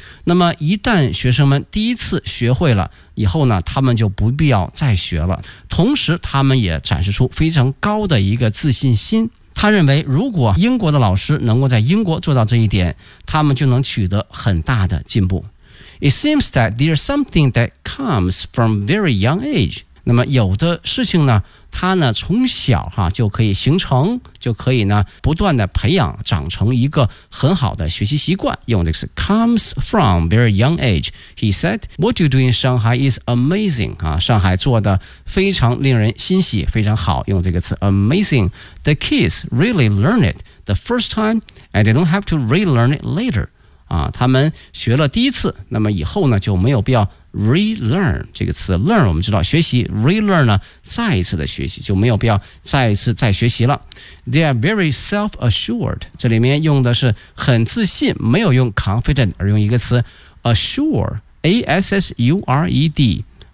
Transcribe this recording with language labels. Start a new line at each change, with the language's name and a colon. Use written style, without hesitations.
Chinese: 那么一旦学生们第一次学会了以后呢，他们就不必要再学了，同时他们也展示出非常高的一个自信心。他认为如果英国的老师能够在英国做到这一点，他们就能取得很大的进步。
English: It seems that there's something that comes from very young age，
Chinese: 那么有的事情呢他呢从小哈就可以形成，就可以呢不断的培养长成一个很好的学习习惯。用的是
English: comes from very young age. He said, "What you do in Shanghai is amazing."
Chinese: 啊，上海做的非常令人欣喜，非常好。用这个词 amazing.
English: The kids really learn it the first time, and they don't have to relearn it later.
Chinese: 啊，他们学了第一次，那么以后呢就没有必要。 relearn 这个词 learn 我们知道学习 relearn 呢再一次的学习就没有必要再一次再学习了
English: they are very self-assured
Chinese: 这里面用的是很自信没有用 confident 而用一个词 assure A-S-S-U-R-E-D、